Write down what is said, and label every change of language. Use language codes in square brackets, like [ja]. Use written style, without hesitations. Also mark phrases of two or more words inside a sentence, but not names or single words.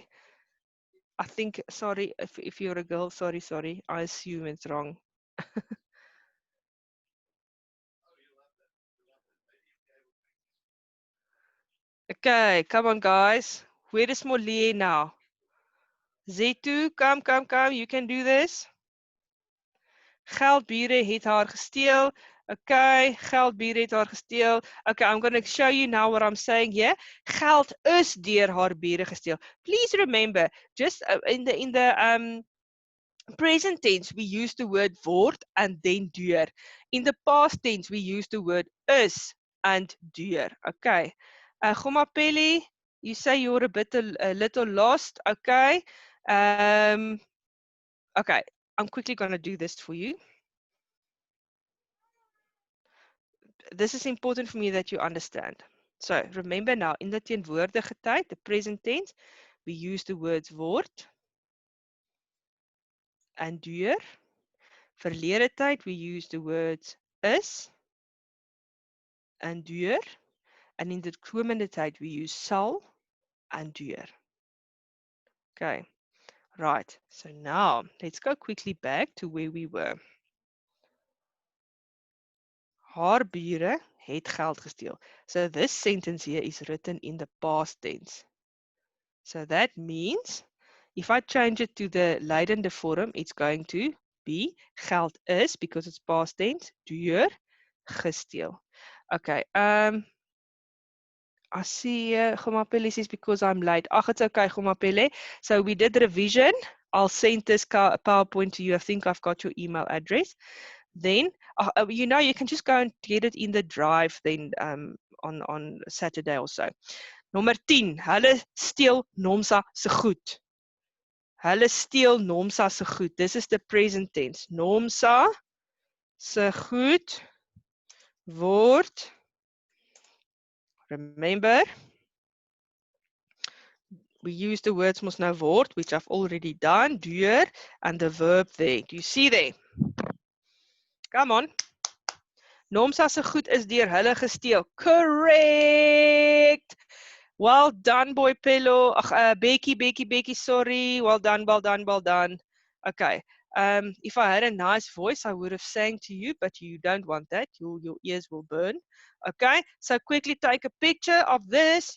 [en] I think, sorry, if you're a girl, sorry. I assume it's wrong. Okay, come on, guys. Where is Molly now? Zetu, come. You can do this. [af] Geldbure het haar gesteel. Okay, geldbure het haar gesteel. [en] Okay, I'm going to show you now what I'm saying here. [af] Geld is deur haar bure gesteel. [en] Please remember, just in the present tense, we use the word word and then deur. In the past tense, we use the word is and deur. Okay. Gomapeli, you say you're a little lost. Okay. Okay, I'm quickly going to do this for you. This is important for me that you understand. So remember now, in the [af] teenwoordige tyd, [en] the present tense, we use the words [af] word en deur. Verlede tyd, [en] we use the words [af] is en deur. [en] And in the [af] komende tyd, [en] we use sal and deur. Okay, right. So now, let's go quickly back to where we were. [af] Haar bure het geld gesteel. [en] So this sentence here is written in the past tense. So that means, if I change it to the [af] Lydende vorm, [en] it's going to be [af] geld is, [en] because it's past tense, [af] deur gesteel. [en] Okay, I see Gomapele says because I'm late. Ach, it's okay, Gomapele. So we did revision. I'll send this PowerPoint to you. I think I've got your email address. Then, you know, you can just go and get it in the drive then on Saturday or so. [af] Nommer 10. Hulle steel Nomsa se goed. Hulle steel Nomsa se goed. [en] This is the present tense. [af] Nomsa se goed word. [en] Remember, we use the words must now word, which I've already done, deur, and the verb there. Do you see there? Come on. [af] Nomsa se goed is deur hulle gesteel. [en] Correct. Well done, boy Pello. Becky, sorry. Well done, well done, well done. Okay. If I had a nice voice, I would have sang to you, but you don't want that. Your ears will burn. Okay, so quickly take a picture of this.